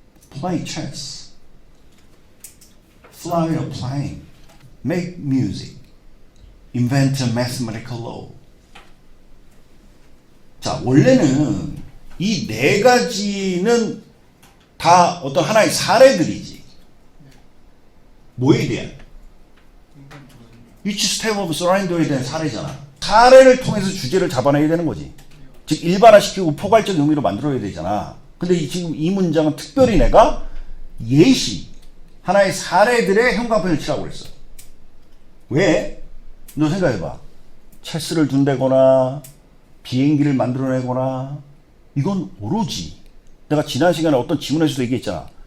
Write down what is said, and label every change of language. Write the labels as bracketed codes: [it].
[en] Play chess. Fly a plane. Make music. Invent a mathematical law. [ko] 자, 원래는 이 네 가지는 다 어떤 하나의 사례들이지. 뭐에 대한? [en] Each step of surrender [ko] 에 대한 사례잖아. 사례를 통해서 주제를 잡아내야 되는 거지. 즉 일반화시키고 포괄적 의미로 만들어야 되잖아. 근데 지금 이 문장은 특별히 내가 예시, 하나의 사례들의 형광펜을 치라고 그랬어. 왜? 너 생각해봐. 체스를 둔다거나 비행기를 만들어내거나 이건 오로지 내가 지난 시간에 어떤 지문에서도 얘기했잖아.